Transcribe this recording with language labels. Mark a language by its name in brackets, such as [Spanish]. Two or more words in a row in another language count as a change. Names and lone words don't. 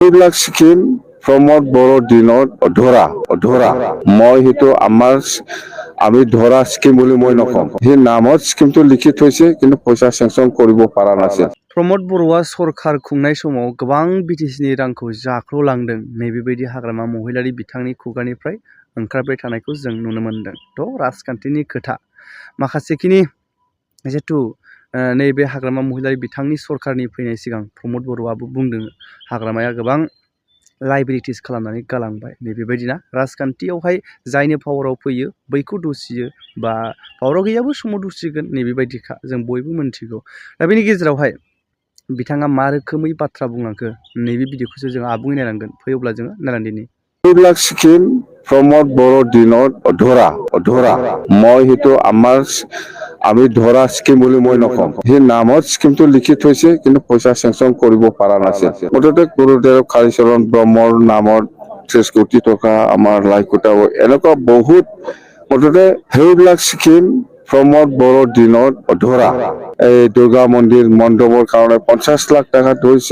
[Assamese] এইবিলাক স্কিম প্ৰমোদ বড়োৰ দিনত ধৰা মই সেইটো আমি ধৰা স্কিম বুলি মই নকওঁ। সেই নামত স্কিমটো লিখি থৈছে কিন্তু পইচা চেংচন কৰিব পৰা নাছিল। [Bodo] प्रमोद बर'आ सरखार खुंनाय समाव गोबां बिटिसिनि रांखौ जाख्ल'लांदों नैबेबायदि हाग्रामा महिलारि बिथांनि खुगानिफ्राय ओंखारबाय थानायखौ जों नुनो मोनदों। थ' राजखान्थिनि खोथा माखासेखिनि जिहेथु नैबे हाग्रामा महिलारि बिथांनि सरखारनि फैनाय सिगां प्रमोद बर'आबो बुंदों हाग्रामाया गोबां लाइबिलिटिस खालामनानै गालांबाय नैबेबायदिना राजखान्थियावहाय जायनो पावाराव फैयो बैखौ दुसियो बा पावाराव गैयाबो समाव दुसिगोन नैबेबायदिखा जों बयबो मोनथिगौ। दा बेनि गेजेरावहाय बिथाङा मा रोखोमै बाथ्रा बुंलांखो नैबे भिडिअखौसो जों आबुङै नायनांगोन। फैयोब्ला जोङो नायनांदिनि। [Assamese] এইবিলাক স্কিম প্ৰমোদ বড়োৰ দিনত ধৰা মই সেইটো আমি ধৰা স্কিম বুলি মই নকওঁ। সেই নামত স্কিমটো লিখি থৈছে কিন্তু পইচা চেংচন কৰিব পৰা নাছিল। মুঠতে গুৰুদেৱ কালীচৰণ ব্ৰহ্মৰ নামত 30 কোটি টকা আমাৰ লাইকুটা এনেকুৱা বহুত মুঠতে সেইবিলাক স্কিম প্ৰমোদ বড়োৰ দিনত এই দুৰ্গা মন্দিৰ মণ্ডপৰ কাৰণে 50 লাখ টকা ধৰিছিল।